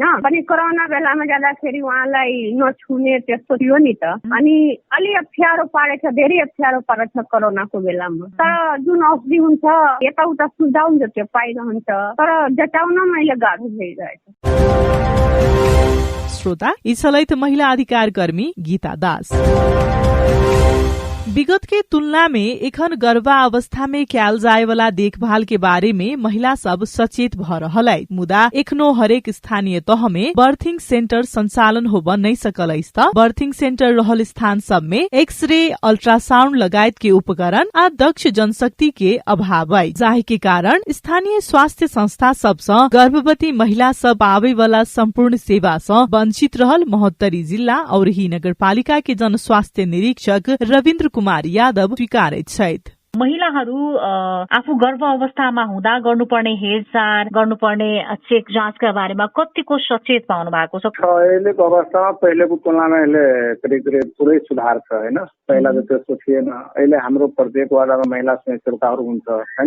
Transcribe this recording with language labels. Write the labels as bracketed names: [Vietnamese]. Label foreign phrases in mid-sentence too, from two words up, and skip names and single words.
[Nepali] अनि कोरोना बेलामा जाँदाखेरि उहाँलाई नछुने त्यस्तो थियो नि त, अनि अलि अप्ठ्यारो पारेछ, धेरै अप्ठ्यारो पारेछ कोरोनाको बेलामा। तर जुन औषधि हुन्छ यताउता सुझाउ हुन्छ त्यो पाइरहन्छ, तर जताउन मैले गाह्रो भइरहेछ। श्रोता, यी छलैत महिला अधिकार कर्मी गीता दास। [Maithili] विगत के तुलना में एखन गर्भावस्था में कैल जाए वाला देखभाल के बारे में महिला सब सचेत भ रहल है। मुदा एखनो हरेक स्थानीय तह में [English] birthing center [Maithili] संचालन हो नहीं सकल त [English] birthing center [Maithili] रहल स्थान सब में एक्सरे, अल्ट्रासाउंड लगायत के उपकरण आ दक्ष जनशक्ति के अभाव है, जाहि के कारण स्थानीय स्वास्थ्य संस्था सबसे गर्भवती महिला सब पावे वाला संपूर्ण सेवा से वंचित रहल महोत्तरी जिल्ला और ही नगरपालिका के जन स्वास्थ्य निरीक्षक रविन्द्र कुमार यादव स्वीकारित छथि। [Nepali] महिलाहरू आफू गर्भ अवस्थामा हुँदा गर्नुपर्ने हेरचाह, गर्नुपर्ने चेक जाँचका बारेमा कतिको सचेत पाउनु भएको छ? अहिलेको अवस्थामा पहिलेको तुलनामा अहिले करिब करिब पुरै सुधार छ हैन। पहिला त त्यस्तो थिएन। अहिले हाम्रो प्रत्येक वार्डमा महिला स्वयंसेवकाहरू हुन्छ हैन।